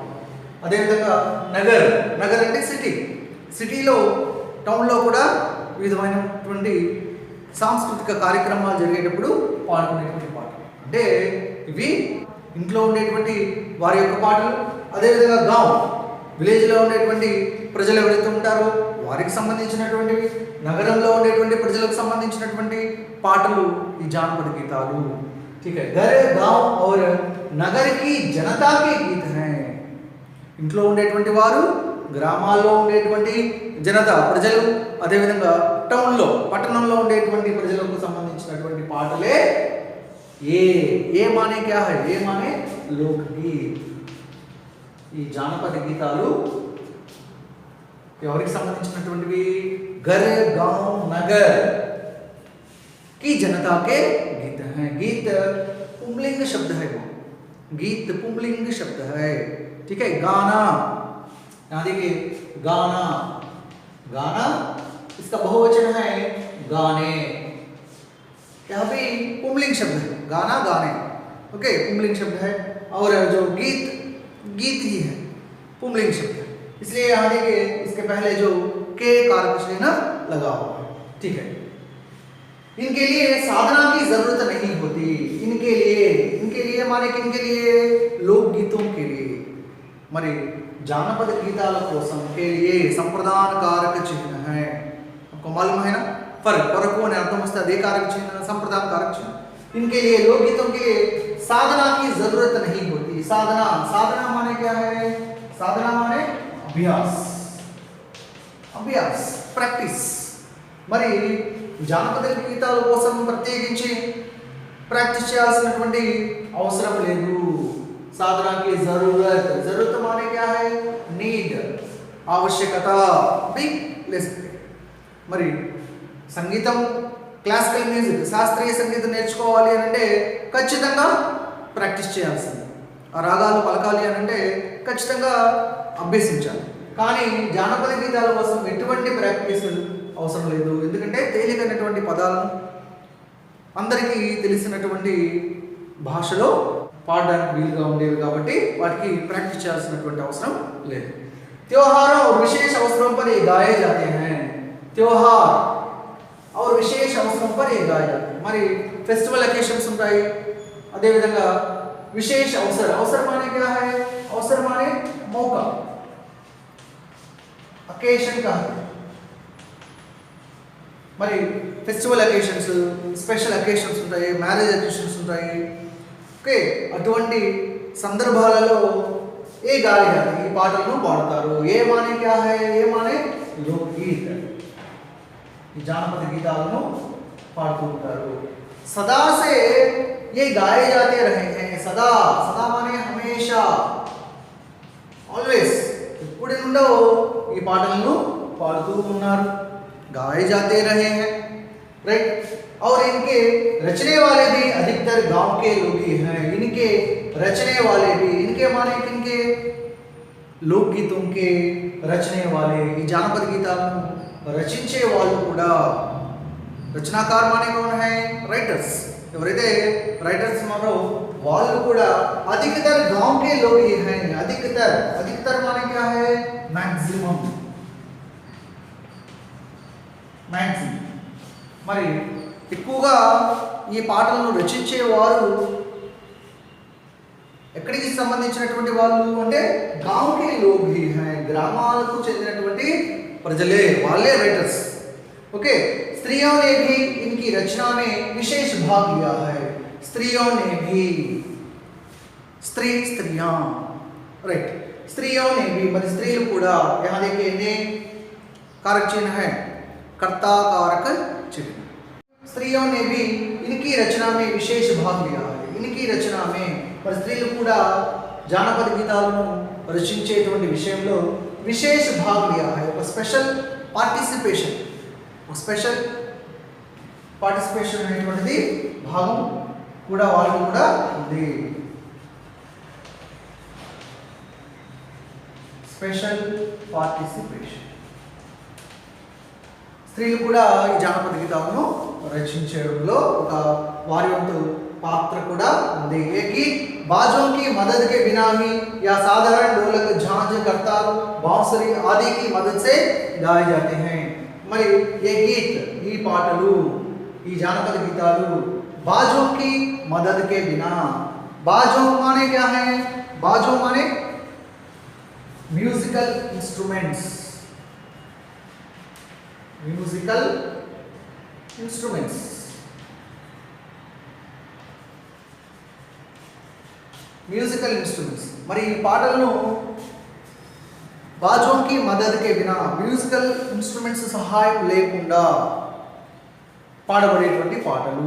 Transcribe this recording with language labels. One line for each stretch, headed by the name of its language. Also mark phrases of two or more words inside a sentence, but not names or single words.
Telugu: అదేవిధంగా నగర్ అంటే సిటీలో, టౌన్లో కూడా వివిధమైనటువంటి సాంస్కృతిక కార్యక్రమాలు జరిగేటప్పుడు పాడుకునేటువంటి పాటలు. అంటే ఇవి ఇంట్లో ఉండేటువంటి వారి యొక్క పాటలు. అదేవిధంగా గావ్, విలేజ్లో ఉండేటువంటి ప్రజలు ఎవరైతే ఉంటారో వారికి సంబంధించినటువంటివి. నగరంలో ఉండేటువంటి ప్రజలకు సంబంధించినటువంటి పాటలు ఈ జానపద గీతాలు.
Hindi: ठीक है. घर, गांव और नगर की जनता के गीत हैं.
Telugu: ఇంట్లో ఉండేటువంటి వారు, గ్రామాల్లో ఉండేటువంటి జనత, ప్రజలు, అదేవిధంగా టౌన్లో, పట్టణంలో ఉండేటువంటి ప్రజలకు సంబంధించినటువంటి పాటలే
Hindi: ये माने क्या है, ये माने लोकगीत.
Telugu: ఈ జానపద గీతాలు ఎవరికి సంబంధించినటువంటివి?
Hindi: घर, गांव, नगर की जनता के गीत हैं. गीत पुंलिंग शब्द है, वो गीत पुंलिंग शब्द है, ठीक है. गाना, यहाँ देखिए, गाना इसका बहुवचन है गाने. यहाँ पे पुंलिंग शब्द है, गाना, गाने. ओके, पुंलिंग शब्द है. और जो गीत ही है, पुंलिंग शब्द है. इसलिए यहाँ देखिए, इसके पहले जो के कारक चिन्ह लगा हुआ है. ठीक है। इनके लिए साधना की जरूरत नहीं होती। इनके लिए माने किनके लिए? लोकगीतों के लिए।
Telugu: మరి జానపద గీతాల కోసం
Hindi: के लिए संप्रदान कारक चिन्ह है। आपको मालूम है ना, फर्क परको ने
Telugu: అర్థం వస్తే అదే
Hindi: कारक चिन्ह, संप्रदान कारक चिन्ह। इनके लिए लोकगीतों के लिए साधना की जरूरत नहीं होती। साधना माने क्या है? साधना माने अभ्यास ప్రాక్టీస్।
Telugu: మరి జానపద గీతాల కోసం ప్రత్యేకించి ప్రాక్టీస్ చేయాల్సినటువంటి అవసరం లేదు।
Hindi: साधना की जरूरत माने क्या है? नीड, आवश्यकता भी ले सकते।
Telugu: మరి సంగీతం, క్లాసికల్ మ్యూజిక్, శాస్త్రీయ సంగీతం నేర్చుకోవాలి అని అంటే ఖచ్చితంగా ప్రాక్టీస్ చేయాల్సింది। ఆ రాగాలు పలకాలి అని అంటే ఖచ్చితంగా అభ్యసించాలి। కానీ జానపద గీతాల కోసం ఎటువంటి ప్రాక్టీస్ అవసరం లేదు। ఎందుకంటే తేలికైనటువంటి పదాలను అందరికీ తెలిసినటువంటి భాషలో పాడడానికి వీలుగా ఉండేవి కాబట్టి వాటికి ప్రాక్టీస్ చేయాల్సినటువంటి అవసరం లేదు।
Hindi: त्योहारों और विशेष अवसरों पर ये गाए जाते हैं। त्योहार और विशेष अवसरों पर ये गाए जाते हैं।
Telugu: మరి
English: festival occasions
Telugu: ఉంటాయి, అదే విధంగా విశేష అవసరం
Hindi: माने क्या है? अवसर माने मौका, अकेशन का।
Telugu: మరి
English: festival occasions, special occasions
Telugu: ఉంటాయి,
English: marriage occasions
Telugu: ఉంటాయి। ఓకే, అటువంటి సందర్భాలలో ఏ గాలి జాతి ఈ పాటలను పాడతారు।
Hindi: ये माने क्या है? ये माने लोकगीत,
Telugu: ఈ జానపద గీతాలను పాడుతూ ఉంటారు।
Hindi: सदा से ये गाए जाते रहे हैं। सदा माने हमेशा,
Telugu: ఆల్వేస్, ఎప్పటి నుండో ఈ పాటలను పాడుతూ ఉన్నారు।
Hindi: गाए जाते रहे हैं, राइट। और इनके रचने वाले भी अधिकतर गांव के लोग ही हैं। इनके रचने वाले भी, इनके माने किनके? लोकगीतों के रचने वाले,
Telugu: ఈ జానపద గీతాలను రచించే వాళ్ళు కూడా,
Hindi: रचनाकार माने कौन है?
Telugu: రైటర్స్। ఎవరైతే రైటర్స్ ఉన్నారో వాళ్ళు కూడా
Hindi: अधिकतर गांव के लोग ही हैं। अधिकतर माने क्या है? मैक्सिमम।
Telugu: మరి ఎక్కువగా ఈ పాటలను రచించే వారు ఎక్కడికి సంబంధించినటువంటి వాళ్ళు అంటే
Hindi: गांव के लोग ही हैं,
Telugu: గ్రామాలకు చెందినటువంటి ప్రజలే, వాళ్ళే రైటర్స్।
Hindi: ओके, स्त्रियों ने भी इनकी रचना में विशेष भाग लिया है। स्त्रियों ने भी, स्त्रियां, राइट। स्त्रियों ने भी मतलब
Telugu: స్త్రీలు కూడా,
Hindi: यहाँ देखिए ने कारक चिन्ह है, कर्ता कारक चिन्ह। स्त्रियों ने भी इनकी रचना में विशेष भाग लिया है। इनकी रचना में पर
Telugu: स्त्रीలు కూడా జానపద గీతాలను రచించేటువంటి విషయంలో విశేష భాగం
Hindi: लिया है।
Telugu: ఒక స్పెషల్ పార్టిసిపేషన్ అనేటువంటిది భాగం కూడా వాళ్ళకి కూడా ఉంది। స్పెషల్ పార్టిసిపేషన్, స్త్రీలు కూడా ఈ జానపద గీతాలను రచించడంలో ఒక వారి వంతు पात्र కూడా ఉంది।
Hindi: ये गीत बाजों की मदद के बिना ही या साधारण ढोलक, झांझ, करताल, बांसुरी आदि की मदद से गाए जाते हैं। మరి ये गीत,
Telugu: ఈ పాటలు, ఈ జానపద గీతాలు
Hindi: बाजों की मदद के बिना, बाजों माने क्या है? बाजों माने
English: musical instruments. musical instruments
Telugu: మరి ఈ పాటలను
Hindi: बाजों की मदद के बिना,
English: musical instruments
Telugu: సహాయం లేకుండా పాడబడేటువంటి పాటలు।